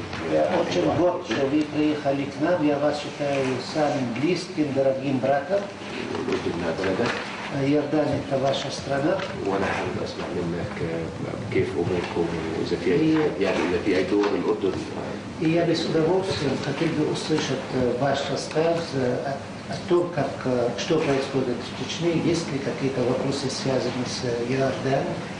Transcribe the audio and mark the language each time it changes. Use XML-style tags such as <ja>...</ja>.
<ru>Очень горд, что вы приехали к нам. Я вас считаю самым близким, дорогим братом. Иордания – это ваша страна.</ru> <ar>وانا حابب اسمع منك كيف اموركم واذا في يعني اذا في اي دور الاردن.</ar> <ru>И я бы с удовольствием хотел бы услышать ваш рассказ о том, что происходит в Чечне, есть ли какие-то вопросы, связанные с Иорданией.</ru>